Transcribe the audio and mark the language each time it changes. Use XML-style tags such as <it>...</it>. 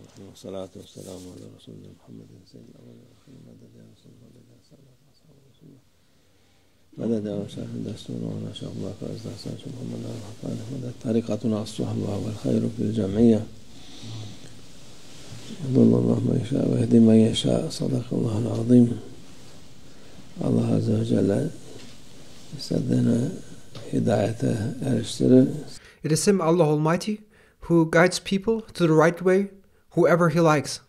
<ar>والصلاة والسلام على رسولنا محمد سيد الأولين والآخرين مدد يا رسول الله مدد يا أصحاب رسول الله مدد يا شيخ دستور ولا شيخ الله فاز دستور محمد الرحمن مدد طريقتنا الصحبة والخير في الجمعية يضل الله من يشاء ويهدي من يشاء صدق الله العظيم.</ar> <tr>Allah Azze ve Celle istediğine hidayete eriştirir.</tr> <en>It is Him, Allah Almighty, who guides people to the right way, whoever He likes.</en>